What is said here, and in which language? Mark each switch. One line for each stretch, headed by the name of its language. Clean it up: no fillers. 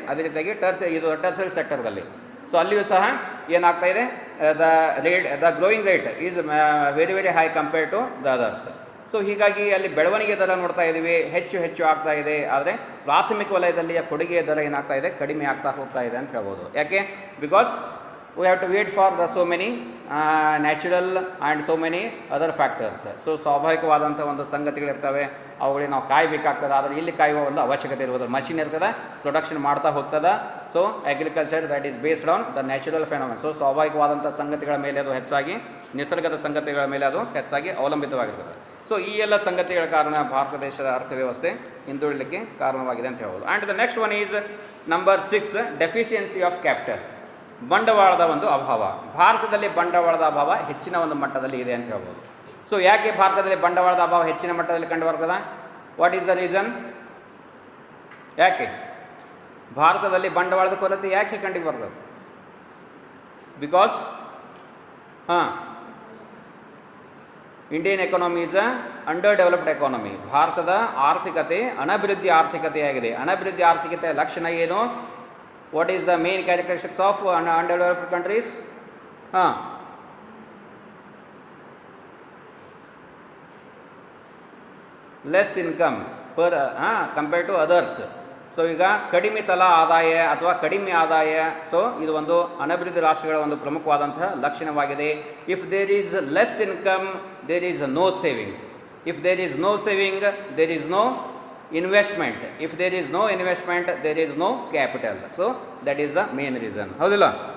Kannada: ಅದೇ ರೀತಿಯಾಗಿ
English: tertiary ಸೆಕ್ಟರ್ದಲ್ಲಿ so
Kannada: ಅಲ್ಲಿಯೂ ಸಹ ಏನಾಗ್ತಾ ಇದೆ,
English: The growing rate is very very high compare to the others.
Kannada: So ಹೀಗಾಗಿ ಅಲ್ಲಿ ಬೆಳವಣಿಗೆ ದರ ನೋಡ್ತಾ ಇದ್ದೀವಿ, ಹೆಚ್ಚು ಆಗ್ತಾ ಇದೆ. ಆದರೆ ಪ್ರಾಥಮಿಕ ವಲಯದಲ್ಲಿ ಕೊಡುಗೆಯ ದರ ಏನಾಗ್ತಾ ಇದೆ, ಕಡಿಮೆ ಆಗ್ತಾ ಹೋಗ್ತಾ ಇದೆ ಅಂತ ಹೇಳ್ಬೋದು. ಯಾಕೆ?
English: Because we have to wait for the so many natural and so many other factors.
Kannada: So ಸ್ವಾಭಾವಿಕವಾದಂಥ ಒಂದು ಸಂಗತಿಗಳಿರ್ತವೆ, ಅವುಗಳಿಗೆ ನಾವು ಕಾಯಬೇಕಾಗ್ತದೆ. ಆದರೆ ಇಲ್ಲಿ ಕಾಯುವ ಒಂದು ಅವಶ್ಯಕತೆ ಇರ್ಬೋದು. ಮಷಿನ್ ಇರ್ತದೆ, ಪ್ರೊಡಕ್ಷನ್ ಮಾಡ್ತಾ ಹೋಗ್ತದೆ. So
English: Agriculture that is based on the natural phenomenon.
Kannada: So ಸ್ವಾಭಾವಿಕವಾದಂಥ ಸಂಗತಿಗಳ ಮೇಲೆ ಅದು ಹೆಚ್ಚಾಗಿ, ನಿಸರ್ಗದ ಸಂಗತಿಗಳ ಮೇಲೆ ಅದು ಹೆಚ್ಚಾಗಿ ಅವಲಂಬಿತವಾಗಿರ್ತದೆ. ಸೊ ಈ ಎಲ್ಲ ಭಾರತಗಳ ಕಾರಣ ಭಾರತ ದೇಶದ ಅರ್ಥವ್ಯವಸ್ಥೆ ಹಿಂದುಳಿಲಿಕ್ಕೆ ಕಾರಣವಾಗಿದೆ ಅಂತ ಹೇಳ್ಬೋದು.
English: and the next one is number 6, deficiency of capital,
Kannada: ಬಂಡವಾಳದ ಒಂದು ಅಭಾವ. ಭಾರತದಲ್ಲಿ ಬಂಡವಾಳದ ಅಭಾವ ಹೆಚ್ಚಿನ ಒಂದು ಮಟ್ಟದಲ್ಲಿ ಇದೆ ಅಂತ ಹೇಳ್ಬೋದು. ಸೊ ಯಾಕೆ ಭಾರತದಲ್ಲಿ ಬಂಡವಾಳದ ಅಭಾವ ಹೆಚ್ಚಿನ ಮಟ್ಟದಲ್ಲಿ ಕಂಡು ಬರ್ತದೆ?
English: What is the reason?
Kannada: ಯಾಕೆ ಭಾರತದಲ್ಲಿ ಬಂಡವಾಳದ ಕೊರತೆ ಯಾಕೆ ಕಂಡು ಬರ್ತದೆ?
English: Because Indian economy is a under developed economy.
Kannada: ಭಾರತದ ಆರ್ಥಿಕತೆ ಅನಭಿವೃದ್ಧಿ ಆರ್ಥಿಕತೆಯಾಗಿದೆ. ಅನಭಿವೃದ್ಧಿ ಆರ್ಥಿಕತೆಯ ಲಕ್ಷಣ ಏನು?
English: What is the main characteristics of undeveloped countries? Less income per compared to others.
Kannada: So ಈಗ ಕಡಿಮೆ ತಲಾ ಆದಾಯ ಅಥವಾ ಕಡಿಮೆ ಆದಾಯ. ಸೊ ಇದು ಒಂದು ಅನಭಿವೃದ್ಧಿ ರಾಷ್ಟ್ರಗಳ ಒಂದು ಪ್ರಮುಖವಾದಂತಹ ಲಕ್ಷಣವಾಗಿದೆ.
English: If there is less income, there is no saving. If there is no saving, there is no investment. If there is no investment, there is no capital. So that is the main reason, ಹೌದಿಲ್ಲ?